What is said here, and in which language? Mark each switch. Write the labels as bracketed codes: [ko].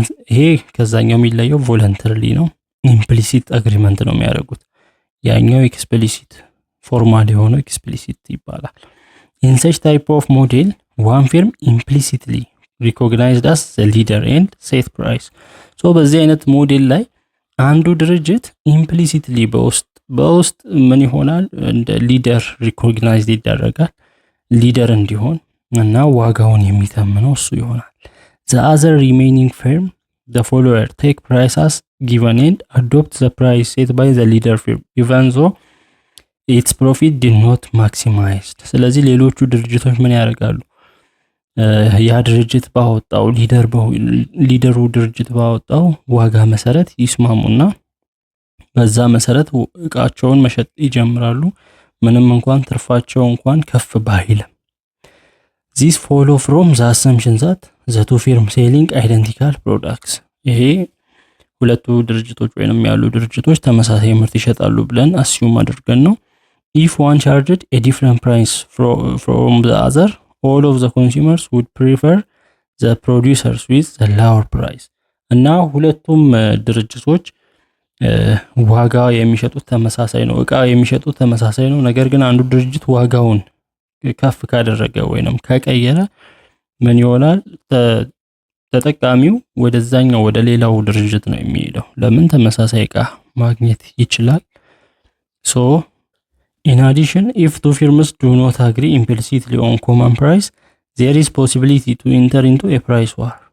[am] ይሄ ከዛኛው የሚለየው ቮለንተሪሊ ነው። ኢምፕሊሲት አግሪመንት ነው የሚያደርጉት። ያኛው ኤክስፕሊሲት ፎርማል የሆነው ኤክስፕሊሲት ይባላል። [en] in such type of model one firm implicitly recognized as the leader and set price. [am] so በዚህ አይነት ሞዴል ላይ አንዱ ድርጅት ኢምፕሊሲትሊ በውስጥ ምን ይሆናል? እንደ ሊደር ሪኮግናይዝድ ይደረጋል። ሊደር እንዲሆን እና ዋጋውን የሚተምነው እሱ ይሆናል። [en] the other remaining firm, the follower, take price as given and adopt the price set by the leader firm even though its profit did not maximized. [am] ስለዚህ ሌሎቹ ድርጅቶች ምን ያደርጋሉ? ያ ድርጅት ባወጣው ሊደሩ ድርጅት ባወጣው ዋጋ መሰረት ይስማሙና በዛ መሰረት እቃቸውን መሸጥ ይጀምራሉ፣ ምንም እንኳን ትርፋቸው እንኳን ከፍ ባይልም። [en] this follow from the assumption that the two firms selling identical products. [am] ይሄ ሁለቱ ድርጅቶች ወይንም ያሉ ድርጅቶች ተመሳሳይ ምርት ይሸጣሉ ብለን አስዩም አድርገን ነው። [en] if one charged a different price from the other, all of the consumers would prefer the producers with the lower price. [am] እና ሁለቱም ድርጅቶች ዋጋ የሚሸጡት ተመሳሳይ ነው፣ እቃ የሚሸጡት ተመሳሳይ ነው። ነገር ግን አንዱ ድርጅት ዋጋውን ከፍ ካደረገ ወይንም ከቀየረ ምን ይሆናል? ተጠቃሚው ወደዛኛው ወደ ሌላው ድርጅት ነው የሚሄደው። ለምን? ተመሳሳይ እቃ ማግኘት ይችላል። [en] so in addition, if two firms do not agree implicitly on common price, there is possibility to enter into a price war.